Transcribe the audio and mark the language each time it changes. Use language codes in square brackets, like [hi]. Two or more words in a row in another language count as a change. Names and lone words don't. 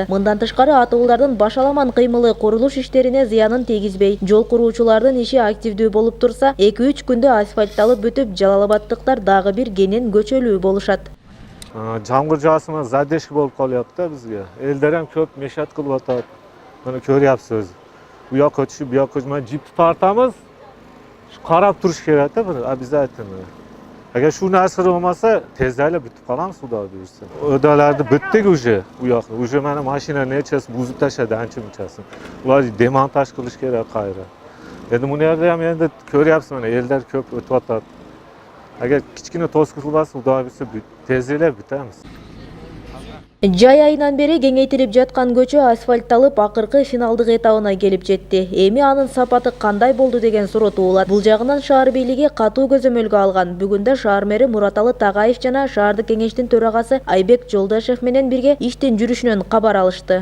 [ky] Мындан тышкары атуулардын башаламан кыймылы курулуш иштерине зыянын тийгизбей, жол куруучулардын иши активдүү болуп турса, 2-3 күндө асфальтталып бүтүп, Жалалабадтыктар дагы бир кенен көчөлүү болушат. Жамгыр жаасына задержка болуп калып да бизге. Элдер ham көп мешат кылып атат. Мына көрүпсүз. Буяка түшүп, буяка жипти тартамыз. Карап туруш керек да бир обязательно. [uz] Agar shu narsa bo'lmasa, tezda bitib qolamiz, xudo buyursa. O'dalarni bitdik уже, u yoqni. Уже mana mashina nechasi buzib tashladi, ancha-munchasini. Ular demontaj qilish kerak qayra. Endi buni yerda ham endi ko'ryapsiz, mana ellar ko'p o'tyapti. Agar kichkina to'siq qilmasa, xudo buyursa, tezda bitamiz. [ky] Жай айынан бери кеңейтилип жаткан көчө асфальтталып, акыркы финалдык этабына келип жетти. Эми анын сапаты кандай болду деген суроо туулат. Бул жагынан шаар бийлиги катуу көзөмөлгө алган. Бүгүндө шаар мэри Мураталы Тагаев жана шаардык кеңештин төрагасы Айбек Жолдашев менен бирге иштин жүрүшүнөн кабар алышты.